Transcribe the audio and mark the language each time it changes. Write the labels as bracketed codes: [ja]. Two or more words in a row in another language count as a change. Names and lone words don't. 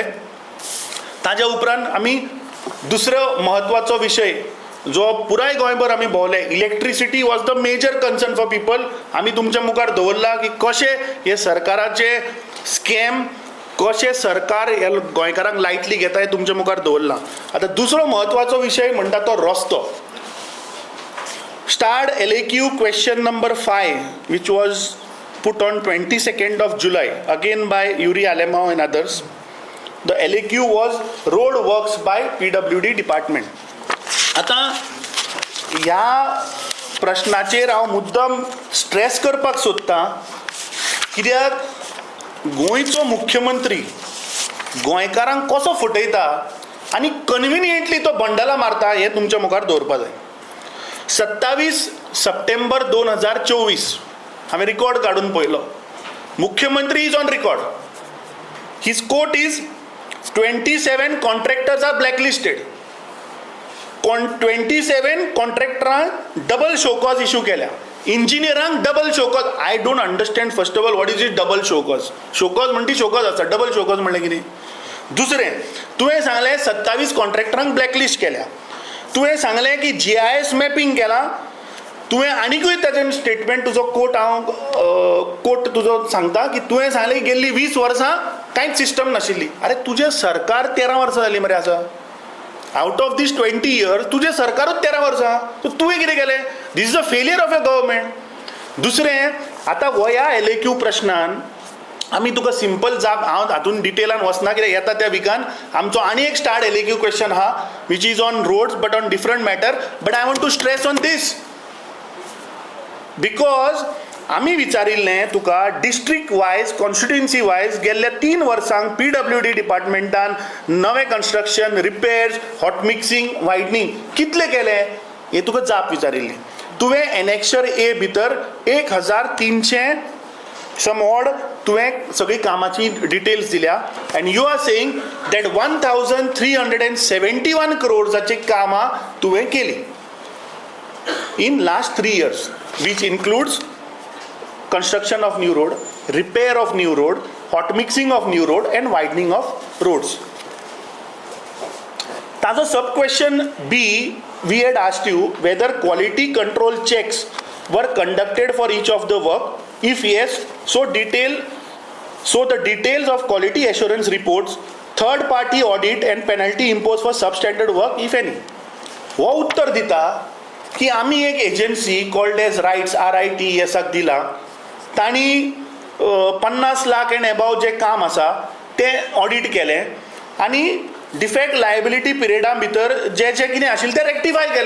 [kok] ताज्या उपरांत आमी दुसरो म्हत्वाचो विशय जो पुराय गोंयभर आमी भोंवले, [en] electricity was the major concern for people. [kok] आमी तुमच्या मुखार दवरला की कशे हे सरकाराचे स्कॅम, कशे सरकार हे गोंयकारांक लायटली घेता हे तुमच्या मुखार दवरला. आतां दुसरो म्हत्वाचो विशय म्हणटा तो रस्तो. [en] स्टार्ड LAQ question number 5 which was put on 22nd of July again by Yuri Alemao and others. The LAQ was road works by PWD department. [kok] आता ह्या प्रश्नाचेर हांव मुद्दम स्ट्रेस करपाक सोदतां, कित्याक गोंयचो मुख्यमंत्री गोंयकारांक कसो फटयता आनी कन्विनियंटली तो बंडला मारता हें तुमच्या मुखार दवरपाक जाय. 27 सप्टेंबर 2024 हांवें रिकॉर्ड काडून पळयलो. [en] मुख्यमंत्री is on record. His quote is 27 contractors are blacklisted. [kok] 27 कॉन्ट्रॅक्टरांक [en] double show cause [kok] इश्यू केल्या, इंजिनियरांक [en] double show cause. I don't understand first of all what is it double show cause. [kok] शोकॉज म्हणटी शोकॉज आसता, [en] double show cause [kok] म्हणलें कितें. दुसरें तुवें सांगलें 27 कॉन्ट्रॅक्टरांक ब्लॅकलिस्ट केल्या. तुवें सांगलें की [en] GIS mapping [kok] केलां. तुवें आनीकूय ताचें स्टेटमेंट तुजो कोट तुजो सांगता की तुवें सांगलें गेल्लीं 20 वर्सां कांयच सिस्टम नाशिल्ली. अरे तुजें सरकार 13 वर्सां जालीं मरे आसा. [en] Out of this 20 years [kok] तुजें सरकारूच 13 वर्सां. सो तुवें कितें केलें. [en] This is a failure of a government. [kok] दुसरें, आतां हो ह्या LAQ प्रश्नान आमी तुका सिंपल जाप, हांव हातून डिटेलान वचना कित्याक येता त्या विकान आमचो आनी एक [en] starred LAQ question [kok] आहा [en] which is on roads but on different matter. But I want to stress on this because [kok] आमी विचारिल्लें तुका [en] district wise, constituency wise [kok] गेल्ल्या 3 वर्सांक PWD डिपार्टमेंटान नवें [en] construction, repairs, hot mixing, widening [kok] कितले केले हें तुका जाप विचारिल्ली. तुवें एनेक्शर A भितर [en] 1300 some odd [kok] तुवें सगळी कामाची डिटेल्स दिल्या [en] and you are saying that 1371 crores [kok] कामां तुवें केली [en] in last 3 years, which includes construction of new road, repair of new road, hot mixing of new road and widening of roads. ताजो सब question B, we had asked you whether quality control checks were conducted for each of the work. If yes, so the details of quality assurance reports, third party audit and penalty imposed for substandard work, if any. [kok] हो उत्तर दिता की आमी एक [en] agency called as RITES [kok] RITESाक दिला. तांणी 50 लाख [en] and above [kok] जे काम आसा तें ऑडिट केलें आनी [en] defect liability [kok] पिरियडा भितर जे कितें आशिल्लें तें रेक्टिफाय केलें.